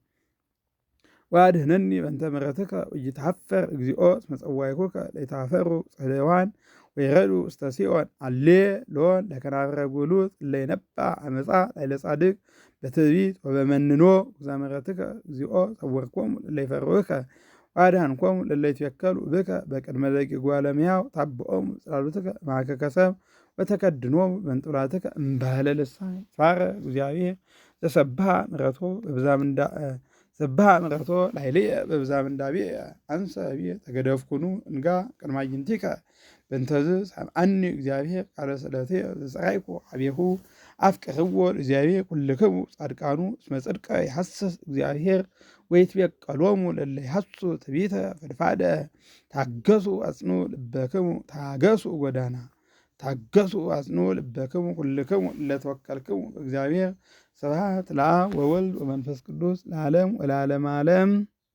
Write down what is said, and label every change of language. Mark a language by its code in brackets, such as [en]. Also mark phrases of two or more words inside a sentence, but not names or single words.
[gez] ወአድኅነኒ በእንተ ምሕረትከ ወኢይትሐፈር እግዚኦ እስመ ጸዋዕኩከ ለይትኀፈሩ ጽሕያዋን ወይረዱ ውስተ ሲኦል አሌሎን ለከናፍረ ጉሉት እለ ይነብአ ዓመፃ ላዕለ ጻድቅ በትዕቢት ወበመንኖ ወዘምሕረትከ እግዚኦ ሰወርኮሙ ለእለ ይፈርሁከ ወአድኃንኮሙ ለእለ ይትወከሉ ብከ በቅድመ ደቂቁ ለሕያው ታብኦሙ ጽላሎትከ ማእከከ ሰብእ ወተከድኖሙ በእንጡላትከ እምባህለ ልሳን ይትባረክ እግዚአብሔር ዘሰብሐ ምሕረቶ ላዕሌየ በብዝኃ ምንዳቤየ አንሰ ብየ ተገደፍኩኑ እንጋ ቅድመ አዕይንቲከ በእንተዝ ሰምዐኒ እግዚአብሔር ቃለ ስእለትየ ዘጸራይኩ ኀቤሁ አፍቅርዎ ለእግዚአብሔር ኩልክሙ ጻድቃኑ እስመ ጽድቀ ይሐስስ እግዚአብሔር ወይትቤቀሎሙ ለእለ ይሐስሱ ትዕቢተ ፈድፋደ ታገሱ አጽንዑ ልበክሙ ታገሱ አጽንዑ ልበክሙ ኩልክሙ እለ ተወከልክሙ በእግዚአብሔር። ስብሐት ለአብ ወወልድ ወመንፈስ ቅዱስ ለዓለም ወለዓለመ ዓለም።